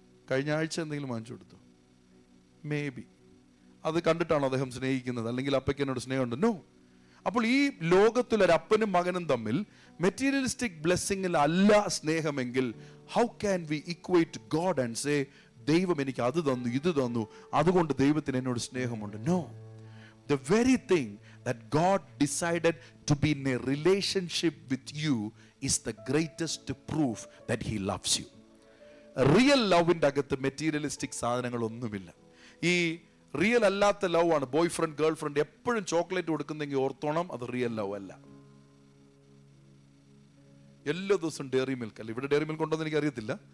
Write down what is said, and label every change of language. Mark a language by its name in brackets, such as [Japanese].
[Malayalam] കഴിഞ്ഞ ആഴ്ച എന്തെങ്കിലും വാങ്ങിച്ചു കൊടുത്തോ? [English] Maybe. [Malayalam] അത് കണ്ടിട്ടാണോ അദ്ദേഹം സ്നേഹിക്കുന്നത്? അല്ലെങ്കിൽ അപ്പയ്ക്ക് എന്നോട് സ്നേഹമുണ്ട്? നോ. അപ്പോൾ ഈ ലോകത്തിലൊരു അപ്പനും മകനും തമ്മിൽ മെറ്റീരിയലിസ്റ്റിക് ബ്ലെസ്സിങ്ങിൽ അല്ല സ്നേഹമെങ്കിൽ [English] how can we equate God and say [Malayalam] ദൈവം എനിക്ക് അത് തന്നു ഇത് തന്നു അതുകൊണ്ട് ദൈവത്തിന് എന്നോട് സ്നേഹമുണ്ട്? [English] No. The very thing that God decided to be in a relationship with you is the greatest proof that he loves you. [Malayalam] Real ലവിന്റെ അകത്ത് മെറ്റീരിയലിസ്റ്റിക് സാധനങ്ങളൊന്നുമില്ല. ഈ റിയൽ അല്ലാത്ത ലവ് ആണ്. ബോയ് ഫ്രണ്ട് ഗേൾ ഫ്രണ്ട് എപ്പോഴും ചോക്ലേറ്റ് കൊടുക്കുന്നെങ്കിൽ ഓർത്തോണം, അത് real love അല്ല. എല്ലാ ദിവസവും ഡയറി മിൽക്ക് അല്ല. ഇവിടെ ഡയറി മിൽക്ക് ഉണ്ടോ എന്ന് എനിക്ക് അറിയത്തില്ല.